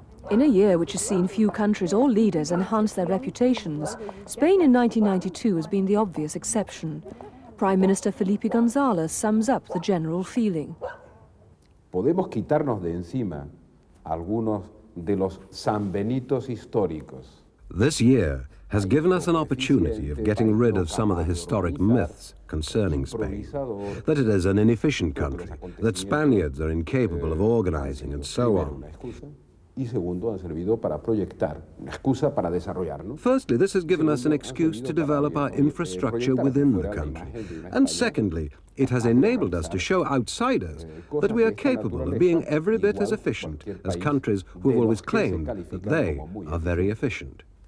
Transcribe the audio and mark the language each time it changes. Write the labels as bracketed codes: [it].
[en] In a year which has seen few countries or leaders enhance their reputations, Spain in 1992 has been the obvious exception. Prime Minister Felipe González sums up the general feeling. [es] Podemos quitarnos de encima algunos de los sanbenitos históricos. [en] This year has given us an opportunity of getting rid of some of the historic myths concerning Spain. That it is an inefficient country, that Spaniards are incapable of organizing, and so on. [es] Y segundo, han servido para proyectar, una excusa para desarrollarnos. [en] Firstly, this has given us an excuse to develop our infrastructure within the country. And secondly, it has enabled us to show outsiders that we are capable of being every bit as efficient as countries who have always claimed that they are very efficient.